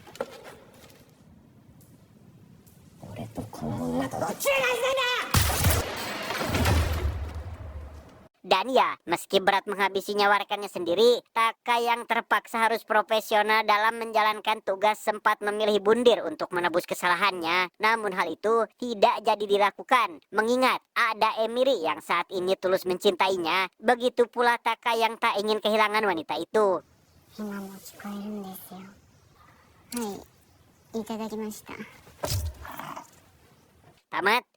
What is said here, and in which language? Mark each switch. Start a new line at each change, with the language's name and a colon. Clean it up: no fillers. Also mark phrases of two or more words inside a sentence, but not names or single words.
Indonesian: Dan ya, meski berat menghabisi nyawa rekannya sendiri, Taka yang terpaksa harus profesional dalam menjalankan tugas sempat memilih bundir untuk menebus kesalahannya. Namun hal itu tidak jadi dilakukan, mengingat ada Emiri yang saat ini tulus mencintainya. Begitu pula Taka yang tak ingin kehilangan wanita itu.
Japanese: 今も聞こえるんですよ。はい、いただきました。
Indonesian: Tamat.